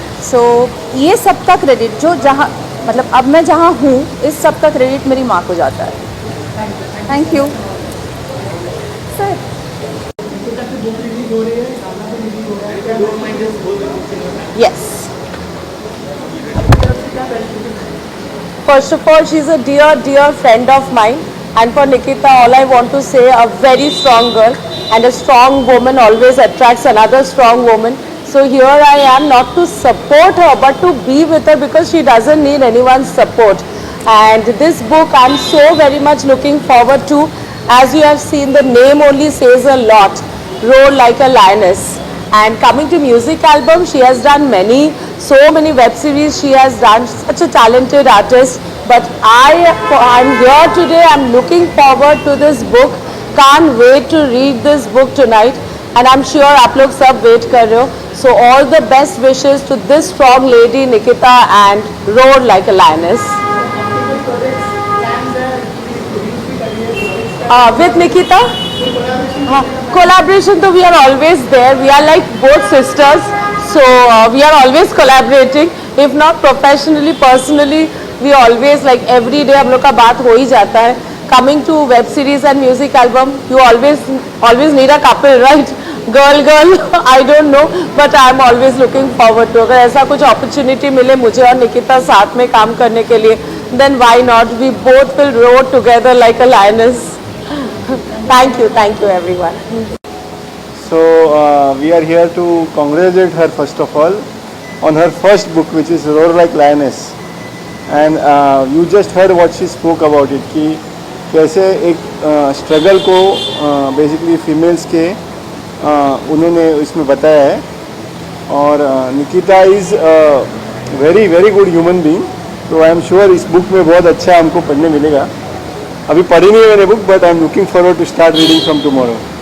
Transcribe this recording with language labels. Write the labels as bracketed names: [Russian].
[Hindi] सो ये सब का क्रेडिट जो जहाँ मतलब अब मैं जहाँ हूँ, इस सब का क्रेडिट मेरी माँ को जाता है. [English] Thank you sir. [Hindi] Book release हो रही है, गाना भी रिलीज हो रहा है, क्या don't mind this book? [English] Yes. [Hindi] आपकी तरफ से क्या बेनिफिट है? [English] First of all, she is a dear, dear friend of mine. And for Nikita, all I want to say, a very strong girl, and a strong woman always attracts another strong woman. So here I am, not to support her, but to be with her, because she doesn't need anyone's support. And this book I'm so very much looking forward to. As you have seen, the name only says a lot. Roar Like a Lioness. And coming to music album, she has done so many web series she has done, such a talented artist. But I'm here today, I'm looking forward to this book. Can't wait to read this book tonight. And I'm sure [Hindi] आप लोग सब wait कर रहे हो. [English] So all the best wishes to this strong lady Nikita, and Roar Like a Lioness. With Nikita? Collaboration, though, we are always there. We are like both sisters. So we are always collaborating. If not professionally, personally, we always, like every day [Hindi] हम लोग का बात हो ही जाता है. [English] Coming to web series and music album, you always need a couple, right? Girl, I don't know, but I am always looking forward to. [Hindi] अगर ऐसा कुछ opportunity मिले मुझे और निकिता साथ में काम करने के लिए, [English] then why not? We both will roar together like a lioness. Thank you everyone. So we are here to congratulate her first of all on her first book, which is Roar Like Lioness. And you just heard what she spoke about it, [Hindi] कि कैसे एक struggle को basically females के उन्होंने इसमें बताया है. [English] और Nikita is very very good human being. [Hindi] तो [English] I am sure [Hindi] इस बुक में बहुत अच्छा हमको पढ़ने मिलेगा. अभी पढ़ी नहीं है मैंने book, [English] But I am looking forward to start reading from tomorrow.